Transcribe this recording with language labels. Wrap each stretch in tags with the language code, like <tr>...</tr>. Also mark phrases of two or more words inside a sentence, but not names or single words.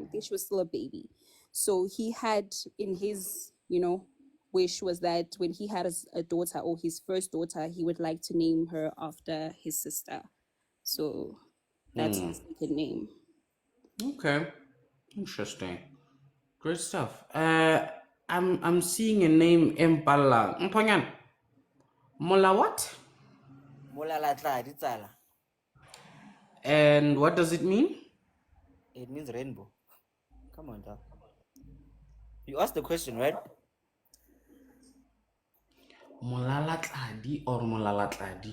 <en>I think she was still a baby. So he had in his, wish was that when he had a daughter or his first daughter, he would like to name her after his sister. So that's his second name. Okay. Interesting. Great stuff. I'm seeing a name Impala. Mpangan. Mola what? Molalatla, ditsala. And what does it mean? It means rainbow. Come on, dog. You asked the question, right? Molalatladi or Molalatladi?</en>